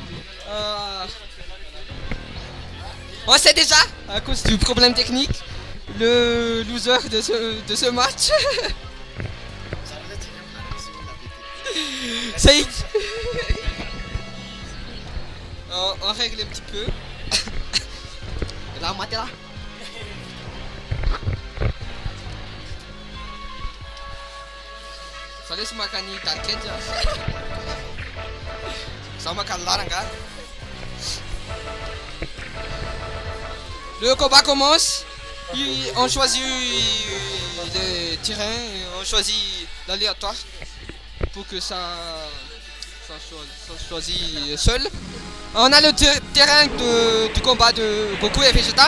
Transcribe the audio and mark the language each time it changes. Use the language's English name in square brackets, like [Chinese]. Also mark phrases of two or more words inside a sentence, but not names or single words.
[French] On sait déjà, à cause du problème technique, le loser de ce match. C'est... on règle un petit peu. Là, matez là. [Indonesian] Soalnya semua kan ni target ya. Sama kan larang kan. [French] Le combat commence. On choisit les terrains, on choisit l'aléatoire pour que ça choisit seul. On a le terrain du combat de Goku et Vegeta.